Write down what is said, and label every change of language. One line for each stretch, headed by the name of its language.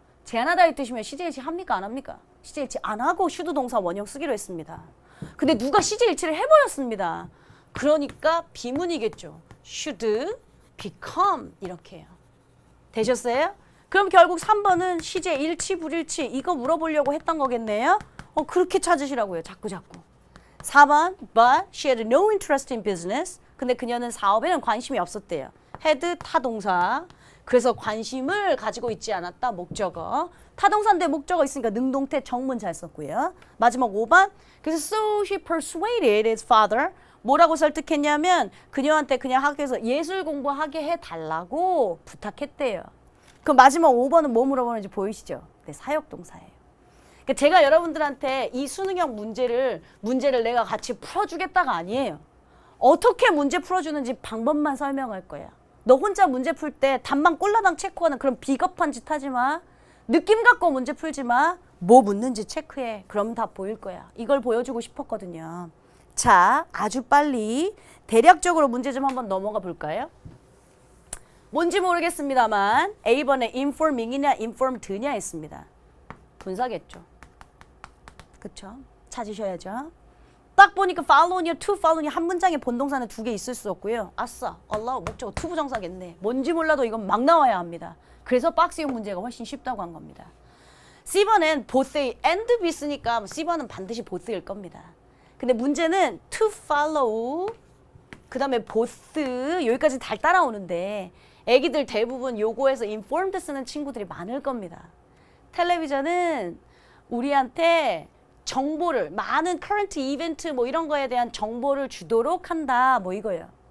Korean: 제안하다 이 뜻이면 CJ일치 합니까 안 합니까? CJ일치 안 하고 슈드 동사 원형 쓰기로 했습니다. 근데 누가 CJ일치를 해버렸습니다. 그러니까 비문이겠죠.
English: should become
Korean: 이렇게 해요. 되셨어요? 그럼 결국 3번은 CJ일치 불일치 이거 물어보려고 했던 거겠네요. 그렇게 찾으시라고요. 자꾸.
English: 4번 but she had no interest in business.
Korean: 근데 그녀는 사업에는 관심이 없었대요. had 타동사. 그래서 관심을 가지고 있지 않았다. 목적어. 타동사인데 목적어 있으니까 능동태 정문 잘 썼고요. 마지막 5번. 그래서
English: so she persuaded his father.
Korean: 뭐라고 설득했냐면 그녀한테 그냥 학교에서 예술 공부하게 해달라고 부탁했대요. 그럼 마지막 5번은 뭐 물어보는지 보이시죠? 네, 사역동사예요. 그러니까 제가 여러분들한테 이 수능형 문제를 내가 같이 풀어주겠다가 아니에요. 어떻게 문제 풀어주는지 방법만 설명할 거야. 너 혼자 문제 풀 때 답만 꼴라당 체크하는 그런 비겁한 짓 하지 마. 느낌 갖고 문제 풀지 마. 뭐 묻는지 체크해. 그럼 다 보일 거야. 이걸 보여주고 싶었거든요. 자, 아주 빨리 대략적으로 문제 좀 한번 넘어가 볼까요? 뭔지 모르겠습니다만 A번에 informing이냐 informed냐 했습니다. 분사겠죠. 그쵸? 찾으셔야죠. 딱 보니까 follow냐 to follow냐 한 문장에 본동사는 두 개 있을 수 없고요. 아싸, allow, 목적어 to 부정사겠네. 뭔지 몰라도 이건 막 나와야 합니다. 그래서 박스형 문제가 훨씬 쉽다고 한 겁니다. C번엔
English: both A and B
Korean: 쓰니까 C번은 반드시 both일 겁니다. 근데 문제는 to follow 그 다음에 both 여기까지 잘 따라오는데 애기들 대부분 요거에서 informed 쓰는 친구들이 많을 겁니다. 텔레비전은 우리한테 정보를 많은
English: current event
Korean: 뭐 이런 거에 대한 정보를 주도록 한다 뭐 이거예요.